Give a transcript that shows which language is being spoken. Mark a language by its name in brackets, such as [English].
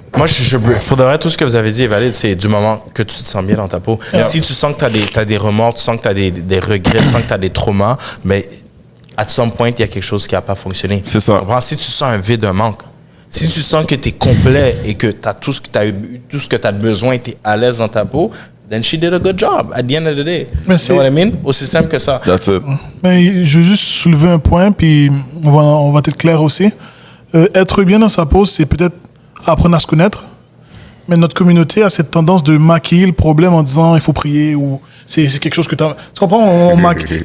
[French] Moi, pour de vrai, tout ce que vous avez dit est valide. C'est du moment que tu te sens bien dans ta peau. Si tu sens que tu as des remords, tu sens que tu as des regrets, tu sens que tu as des traumas, mais [English] at some point, [French] il y a quelque chose qui n'a pas fonctionné. C'est ça. Tu comprends? Si tu sens un vide, un manque, si tu sens que tu es complet et que tu as tout ce que tu as besoin et tu es à l'aise dans ta peau, [English] then she did a good job at the end of the day. [French] Mais [English] you know what I mean? [French] Aussi simple que ça. [English] That's it. [French] Mais je veux juste soulever un point, puis on va être clair aussi. Être bien dans sa peau, c'est peut-être apprendre à se connaître. Mais notre communauté a cette tendance de maquiller le problème en disant il faut prier ou c'est quelque chose que tu as. Tu comprends? On maquille.